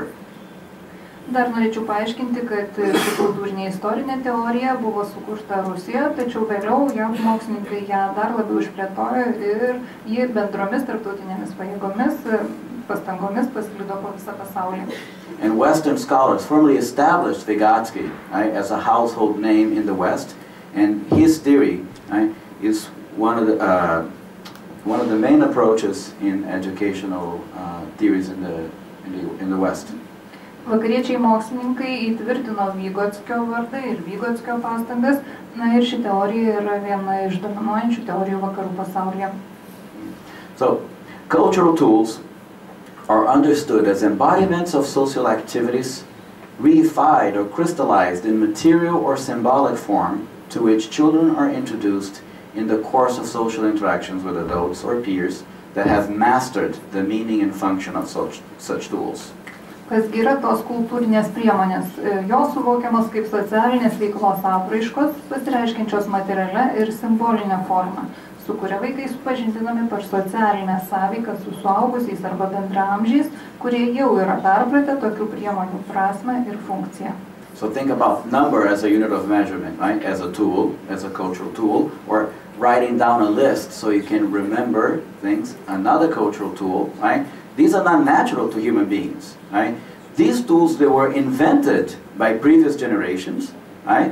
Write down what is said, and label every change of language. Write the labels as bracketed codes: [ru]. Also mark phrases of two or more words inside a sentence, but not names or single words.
[lt] Dar norėčiau paaiškinti, kad ši kultūrinė istorinė teorija buvo sukurta Rusijoje, tačiau vėliau JAV mokslininkai ją dar labiau išplėtojo ir ji bendromis tarptautinėmis pastangomis pasklido po visą pasaulį. [en] And Western scholars formally established Vygotsky, right, as a household name in the West, and his theory, right, is one of the main approaches in educational theories in the West. [lt] Vakariečiai mokslininkai įtvirtino Vygotskio vardą ir Vygotskio pastangas, ir ši teorija yra viena iš dominuojančių teorijų vakarų pasaulyje. [en] So, cultural tools are understood as embodiments of social activities reified or crystallized in material or symbolic form to which children are introduced in the course of social interactions with adults or peers that have mastered the meaning and function of such tools. [lt] Kasgi yra tos kultūrinės priemonės? Jos suvokiamos kaip socialinės veiklos apraiškos, pasireiškiančios materialia ir simbolinė forma, su kuria vaikai supažindinami per socialinę sąveiką su suaugusiais arba bendraamžiais, kurie jau yra perpratę tokių priemonių prasmę ir funkciją. [en] So think about number as a unit of measurement, right? As a tool, as a cultural tool, or writing down a list so you can remember things, another cultural tool, right? These are not natural to human beings, right? These tools, they were invented by previous generations, right?